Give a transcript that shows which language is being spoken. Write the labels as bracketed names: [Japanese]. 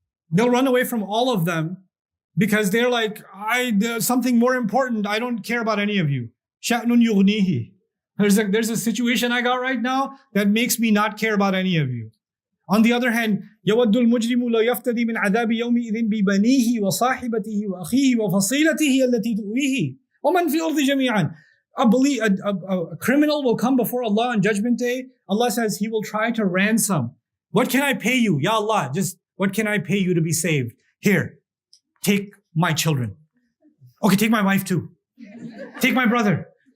[English] They'll run away from all of them because they're like, there's something more important. I don't care about any of you. [Arabic] شَأْنٌ يُغْنِيهِ. [English] There's a situation I got right now that makes me not care about any of you. On the other hand, [Arabic] يَوَدُّ الْمُجْرِمُ لَا يَفْتَدِي مِنْ عَذَابِ يَوْمِئِذٍ بِبَنِيهِ وَصَاحِبَتِهِ وَأَخِيهِ وَفَصِيلَتِهِ الَّتِي تُؤْوِيهِ وَمَنْ فِي الْأَرْضِ جَمِيعًا. [English] A criminal will come before Allah on Judgment Day. Allah says he will try to ransom. What can I pay you? Ya Allah, just what can I pay you to be saved? Here, take my children. Okay, take my wife too. Take my brother.